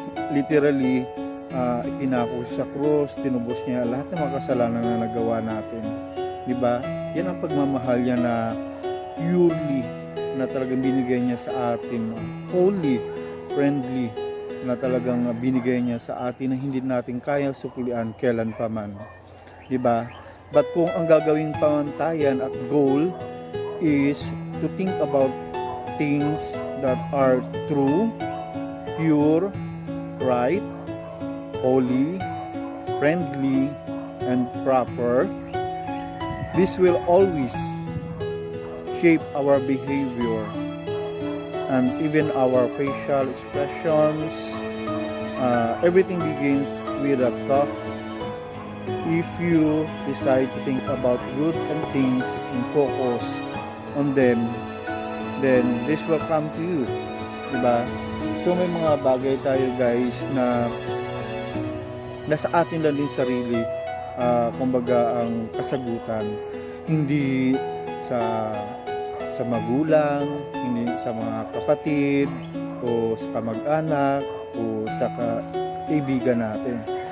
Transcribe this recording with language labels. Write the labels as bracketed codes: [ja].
[tl] Literally, ipinako sa cross, tinubos niya lahat ng mga kasalanan na nagawa natin, di ba? Yan ang pagmamahal niya na purely, na talagang binigay niya sa atin, holy, friendly, na talagang binigay niya sa atin na hindi natin kayang suklian kailan pa man, di ba? [en] But [tl] kung ang gagawing pamantayan at [en] goal is to think about things that are true, pure, right, holy, friendly, and proper, this will always shape our behavior and even our facial expressions. Everything begins with a thought. If you decide to think about good and things and focus on them, then this will come to you, diba? [tl] So may mga bagay tayo guys na nasa atin lang din sarili, kumbaga ang kasagutan, hindi sa magulang, hindi sa mga kapatid o sa kamag-anak o sa kaibigan natin.